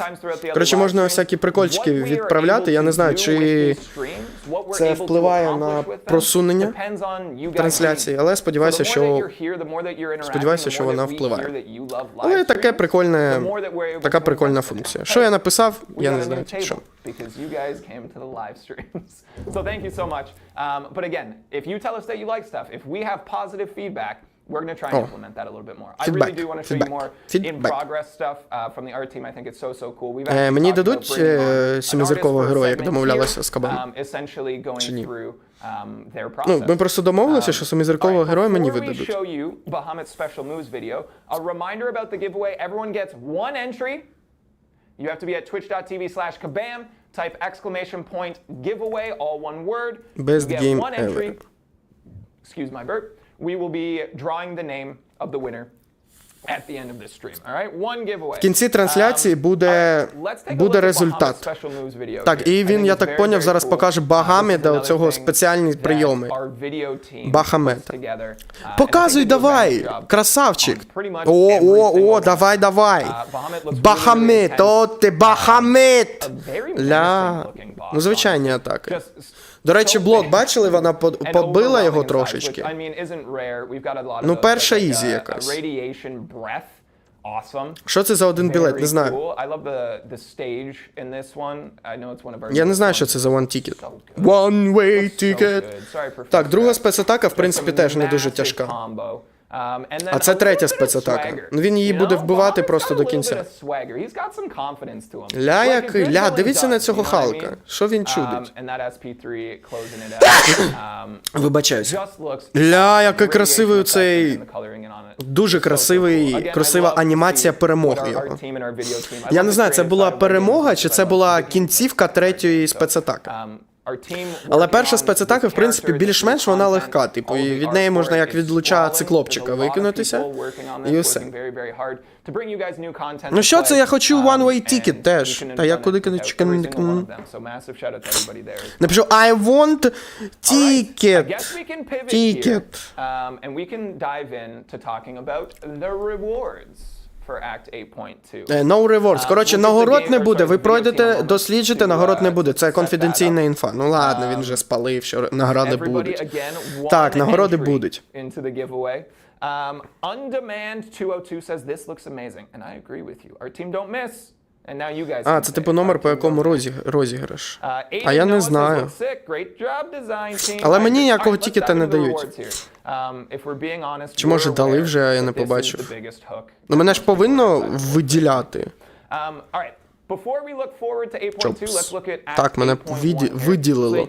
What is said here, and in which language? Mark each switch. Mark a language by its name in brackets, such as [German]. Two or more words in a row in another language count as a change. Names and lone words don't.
[Ukrainian] Коротше, можна всякі прикольчики відправляти. Я не знаю, чи це впливає на просунення трансляції, але сподіваюся, що вона впливає. Але така прикольна функція. Що я написав, я не знаю, що. [English] Because you guys came to the live streams. So thank you so much. But again, if you tell us that you like stuff, if we have positive feedback, we're going to try and implement that a little bit more. I really do want to show you more in-progress stuff from the art team. I think it's so cool. We've actually [Ukrainian] мені дадуть семизіркового героя, як домовлялися з Кабамом? Чи ні? Ну, ми просто домовилися, що семизіркового героя мені видадуть. [English] You have to be at twitch.tv/kabam, type !giveaway, all one word. Best game one entry. Ever. Excuse my burp. We will be drawing the name of the winner at the end of this stream. All right? One giveaway. [Ukrainian] В кінці трансляції буде результат. Так, і він, я так поняв, зараз покаже Багамеда, оцього спеціальні прийоми. Бахамета. Показуй давай, красавчик. О, давай. Бахамет, о ти Бахамет. Ну, звичайні атаки. До речі, блок, бачили, вона побила його трошечки. Ну, перша ізі якась. Що це за один білет? Не знаю. Я не знаю, що це за [English] one ticket. One way ticket. [Ukrainian] Так, друга спецатака, в принципі, теж не дуже тяжка. А це третя спецатака. Він її буде вбивати просто до кінця. Ля, дивіться на цього Халка. Що він чудить? Вибачаюсь. Ля, який красивий цей... Дуже красива анімація перемоги його. Я не знаю, це була перемога, чи це була кінцівка третьої спецатаки. Але перша спецатака, в принципі, більш-менш вона легка. Типу, і від неї можна як від луча циклопчика викинутися, і усе. Ну що це, я хочу [English] one-way ticket [Ukrainian] теж. Та я куди напишу [English] I want ticket. Ticket. for Act 8.2. No rewards. [Ukrainian] Коротше, нагород не буде. Ви пройдете, досліджите, нагород не буде. Це конфіденційна інфа. Ну ладно, він вже спалив, що нагороди будуть. Так, нагороди будуть. [English] Undemand 202 says this looks amazing, and I agree with you. Our team don't miss. And now you guys. [Ukrainian] А, це типу номер, по якому розіграш. А я не знаю. Але мені ніякого тікета не дають. Чи може дали вже, а я не побачив. Ну мене ж повинно виділяти. Чопс. Так, мене виділило.